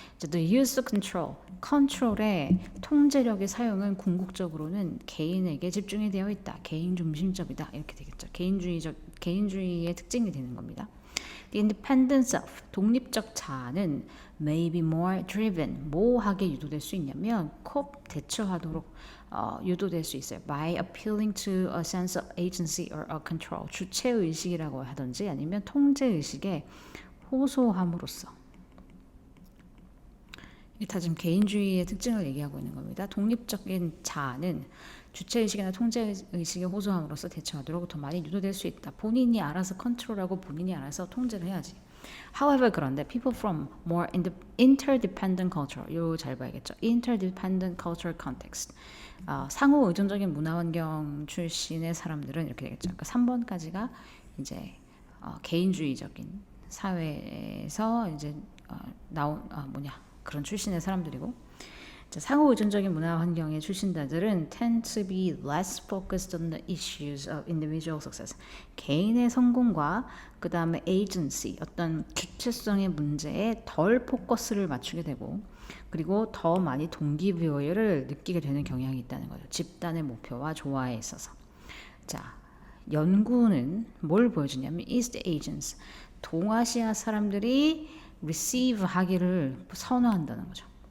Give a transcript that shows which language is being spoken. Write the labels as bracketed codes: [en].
[en] The use of control [ko] 의 통제력의 사용은 궁극적으로는 개인에게 집중이 되어 있다. 개인 중심적이다. 이렇게 되겠죠. 개인주의의 특징이 되는 겁니다. [en] The independent self, [ko] 독립적 자아는 [en] may be more driven, [ko] 뭐하게 유도될 수 있냐면 대처하도록 유도될 수 있어요. [en] By appealing to a sense of agency or a control, [ko] 주체의식이라고 하든지 아니면 통제의식에 호소함으로써. 이게 다 지금 개인주의의 특징을 얘기하고 있는 겁니다. 독립적인 자아는 주체의식이나 통제의식에 호소함으로써 대처하도록 더 많이 유도될 수 있다. 본인이 알아서 컨트롤하고 본인이 알아서 통제를 해야지. [en] However, [ko] 그런데 [en] people from more interdependent culture, [ko] 이거 잘 봐야겠죠. [en] interdependent cultural context. [ko] 상호 의존적인 문화 환경 출신의 사람들은 이렇게 되겠죠. 그러니까 3번까지가 이제 개인주의적인 사회에서 이제 나온 그런 출신의 사람들이고. 자, 상호 의존적인 문화 환경의 출신자들은 [en] tend to be less focused on the issues of individual success. [ko] 개인의 성공과 그 다음에 agency, 어떤 주체성의 문제에 덜 포커스를 맞추게 되고 그리고 더 많이 동기부여를 느끼게 되는 경향이 있다는 거죠. 집단의 목표와 조화에 있어서. 자, 연구는 뭘 보여주냐면 East Asians, 동아시아 사람들이 receive 하기를 선호한다는 거죠.